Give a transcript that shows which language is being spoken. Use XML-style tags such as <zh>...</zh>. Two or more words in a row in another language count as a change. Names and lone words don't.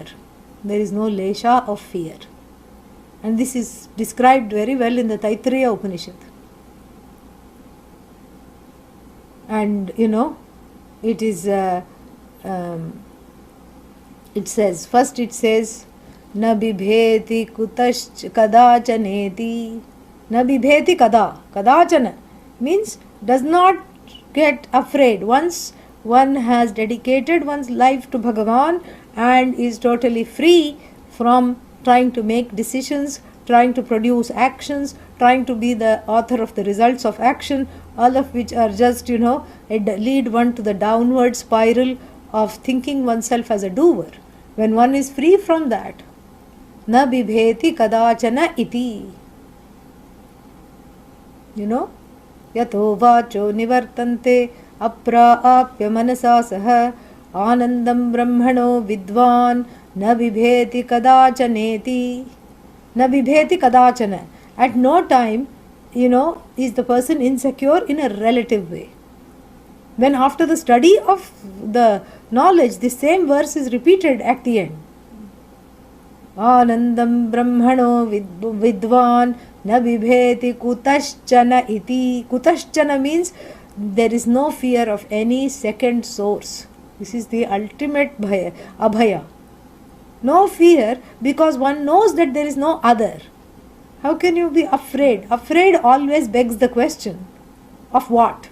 <en>There is no lesha of fear. And this is described very well in the Taittiriya Upanishad. And it is, it says,</en> <sa>न बिभेति कुतश् कदाचनेति. न बिभेति कदाचन</sa> <en>means does not get afraid. Once one has dedicated one's life to Bhagavan and is totally free from trying to make decisions, trying to produce actions, trying to be the author of the results of action, all of which are just, lead one to the downward spiral of thinking oneself as a doer. When one is free from that,</en> <sa>न बिभेति कदाचन इति. यतो वाचो निवर्तन्ते अप्राप्य मनसा सह आनन्दं ब्रह्मणो विद्वान् न बिभेति कदाचनेति. न बिभेति कदाचन.</sa> <en>At no time, is the person insecure in a relative way. When after the study of the knowledge, the same verse is repeated at the end.</en> <sa>आनन्दं ब्रह्मणो विद्वान् न बिभेति कुतश्चन इति.</sa> <en>Kutaschana means there is no fear of any second source. This is the ultimate abhaya. No fear, because one knows that there is no other. How can you be afraid? Afraid always begs the question of what?</en>